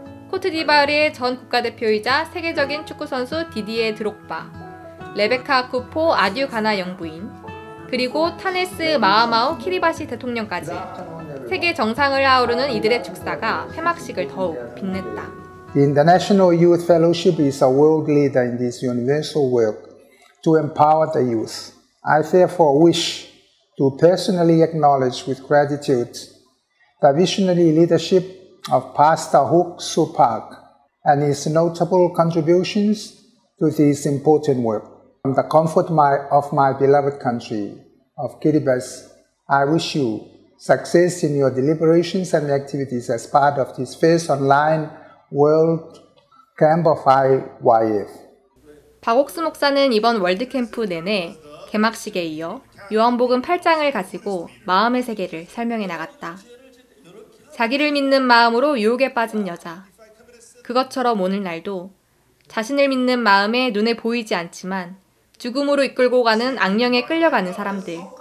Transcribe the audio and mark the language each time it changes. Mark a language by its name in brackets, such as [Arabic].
[Korean] 코트디부아르의 전 국가대표이자 세계적인 축구선수 디디에 드록바, 레베카 아쿠포 아듀 가나 영부인, 그리고 타네스 마하마우 키리바시 대통령까지 세계 정상을 아우르는 이들의 축사가 폐막식을 더욱 빛냈다. [English] The International Youth Fellowship is a world leader in this universal work to empower the youth. I therefore wish to personally acknowledge with gratitude the visionary leadership of Pastor Hook Supak and his notable contributions to this important work. From the comfort of my beloved country of Kiribati, I wish you success in your deliberations and activities as part of this first online World Camp of IYF. [Korean] 박옥수 목사는 이번 월드캠프 내내 개막식에 이어 요한복음 8장을 가지고 마음의 세계를 설명해 나갔다. 자기를 믿는 마음으로 유혹에 빠진 여자. 그것처럼 오늘날도 자신을 믿는 마음에 눈에 보이지 않지만 죽음으로 이끌고 가는 악령에 끌려가는 사람들.